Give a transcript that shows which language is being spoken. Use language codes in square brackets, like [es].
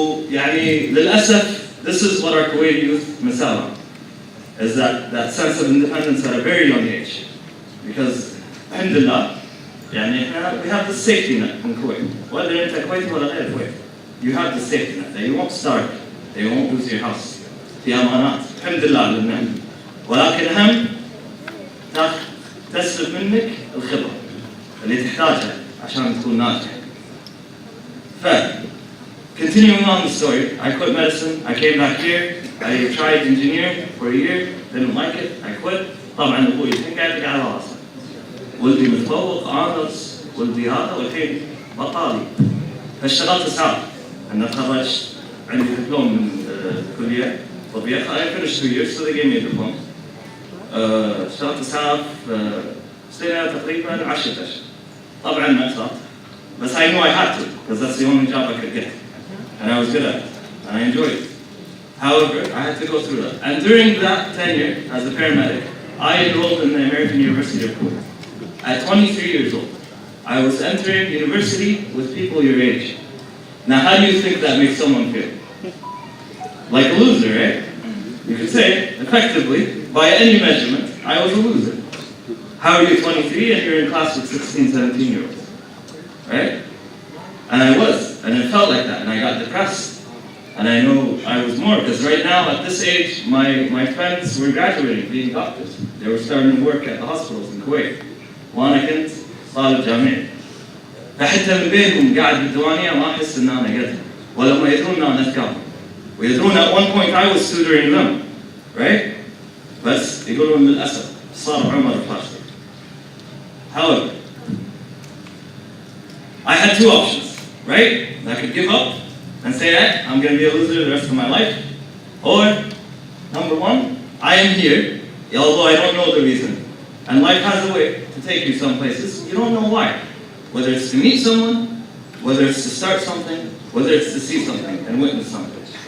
[ar] يعني للأسف, [en] this is what our Kuwaiti youth miss out on, is that sense of independence at a very young age. Because, alhamdulillah, يعني we have the safety net in Kuwait. Whether it's Kuwait or غير Kuwait, you have the safety net. They won't starve, they won't lose your house. [ar] في أمانات. الحمد لله للنعم. ولكن أهم تسلب منك الخبرة اللي تحتاجها عشان تكون ناجح. [en] Continuing on the story, I quit medicine, I came back here, I tried engineering for a year, didn't like it, I quit. [ar] طبعا أبوي الحين قاعد على راسه. ولدي متفوق آنرز، ولدي هذا والحين بطالي. فاشتغلت إسعاف. أنا تخرجت عندي دبلوم من الكلية طبية. [en] I finished 2 years, so they gave me a diploma. [ar] اشتغلت إسعاف سنة تقريبا 10 أشهر. طبعا مأساة. [en] But I knew I had to, because that's the only job I could get. And I was good at it, and I enjoyed it. However, I had to go through that. And during that tenure as a paramedic, I enrolled in the American University of Kuwait. At 23 years old, I was entering university with people your age. Now, how do you think that makes someone feel? Like a loser, right? You could say, effectively, by any measurement, I was a loser. How are you 23 and you're in class with 16, 17-year-olds? Right? And I was, and it felt like that, and I got depressed. And I know I was more, because right now, at this age, my friends were graduating, being doctors. They were starting to work at the hospitals in Kuwait. [ar] وأنا كنت طالب جامعي. فحتى من بينهم قاعد بالديوانية ما أحس إن أنا قدهم. ولما يدرون أنا أذكرهم. [en] ويدرون at one point I was tutoring them. Right? [ar] بس يقولون للأسف صار عمر فاشل. [en] However, I had two options, right? I could give up and say that I'm going to be a loser the rest of my life. Or, number one, I am here, although I don't know the reason. And life has a way to take you some places. You don't know why. Whether it's to meet someone, whether it's to start something, whether it's to see something and witness something.